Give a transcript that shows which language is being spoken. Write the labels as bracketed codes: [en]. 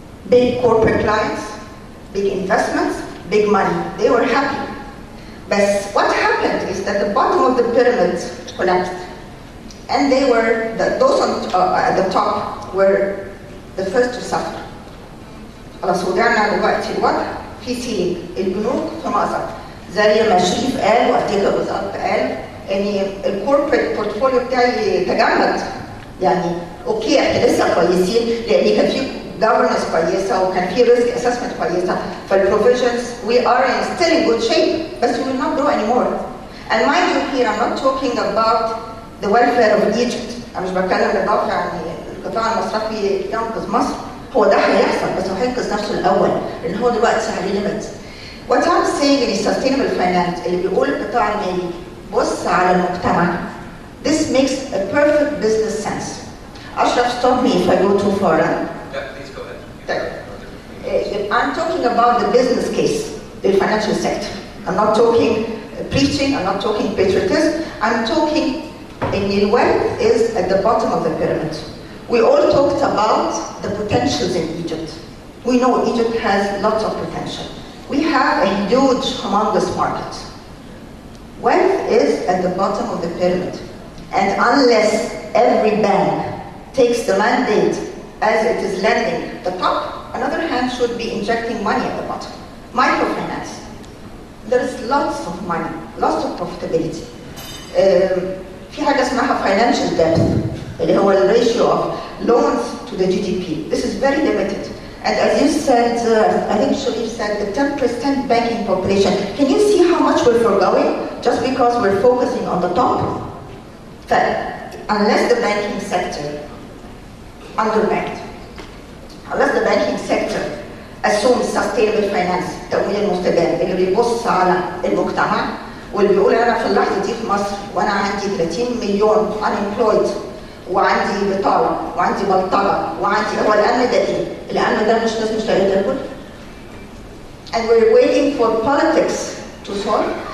[en] Big corporate clients, big investments, big money. They were happy. But what happened is that the bottom of the pyramid collapsed. And they were, those at the top were the first to suffer. [ar] خلاص وجعنا دلوقتي الوضع في سيلينج، البنوك في مأزق. زي ما شريف قال وأتيكا بالظبط قال ان الكوربريت بورتفوليو بتاعي تجمد. يعني اوكي احنا لسه كويسين لان كان في governance كويسه وكان في ريسك اسسمنت كويسه، فالبروفيجنز [en] we are still in good shape but we will not grow anymore. And mind you here I'm not talking about the welfare of Egypt. [ar] انا مش بتكلم بالضبط عن القطاع المصرفي ينقذ مصر، هو ده هيحصل بس هو هينقذ نفسه الاول لان هو دلوقتي عليه ليميت. [en] What I'm saying in sustainable finance [ar] اللي بيقول القطاع المالي بص على المجتمع. [en] This makes a perfect business sense. Ashraf, stop me if I go too far. Yeah, please go ahead. I'm talking about the business case, the financial sector. I'm not talking preaching, I'm not talking patriotism. I'm talking in wealth is at the bottom of the pyramid. We all talked about the potentials in Egypt. We know Egypt has lots of potential. We have a huge, humongous market. Wealth is at the bottom of the pyramid. And unless every bank takes the mandate as it is lending the top, another hand should be injecting money at the bottom. Microfinance. There is lots of money, lots of profitability. [ar] في حاجة اسمها [en] financial depth [ar] اللي هو [en] the ratio of loans to the GDP. This is very limited. And as you said, I think Sharif said the 10% banking population. Can you see how much we're foregoing just because we're focusing on the top? Unless the banking sector underbanked, unless the banking sector assumes sustainable finance [ar] تمويل المستدام اللي بيبص على المجتمع واللي بيقول انا في اللحظه دي في مصر وانا عندي 30 مليون unemployed وعندي بطاله وعندي بلطجه وعندي هو الامن ده ايه؟ الامن ده مش ناس مش لاقيه تاكل. [en] And we're waiting for politics to solve.